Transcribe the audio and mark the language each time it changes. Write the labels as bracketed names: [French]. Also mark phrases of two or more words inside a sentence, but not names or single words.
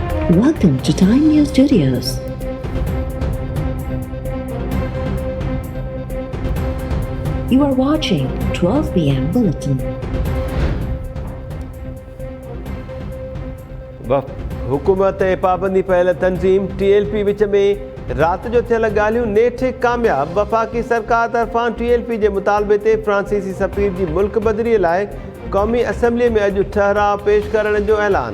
[English] Welcome to Time News Studios. You are watching 12 p.m. Bulletin. [Sindhi] हुकूमत ऐं पाबंदी पयल तंज़ीम TLP विच में रात जो थियल ॻाल्हियूं नेठ कामयाब। वफ़ाक़ी सरकार तरफ़ां TLP जे मुतालबे ते फ्रांसीसी सफ़ीर जी मुल्क बदिरीअ लाइ क़ौमी असम्बलीअ में अॼु ठहराव पेश करण जो ऐलान।